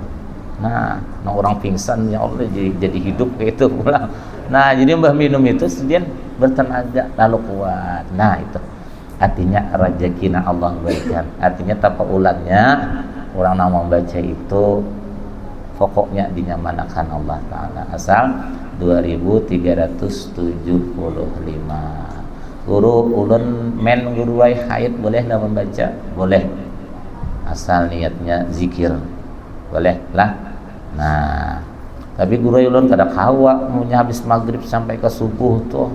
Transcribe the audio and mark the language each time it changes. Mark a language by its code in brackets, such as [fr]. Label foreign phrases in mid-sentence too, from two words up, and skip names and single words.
[bjn] Nah, orang pingsan, ya Allah, jadi hidup kayak itu pula. [id] Nah, jadi mbah minum itu kemudian bertenaga lalu kuat. [bjn] Nah, itu artinya rezekina Allah berikan. Artinya tapaulannya orang yang membaca itu pokoknya dinyamanakan [ar] الله تعالى. [id] Asal 2375. [bjn] Guru ulun guru wai haid boleh lah membaca? [id] Boleh. Asal niatnya zikir. [bjn] Boleh lah. Nah, tapi guru ulun kada kawa punya habis maghrib sampai ke subuh tuh.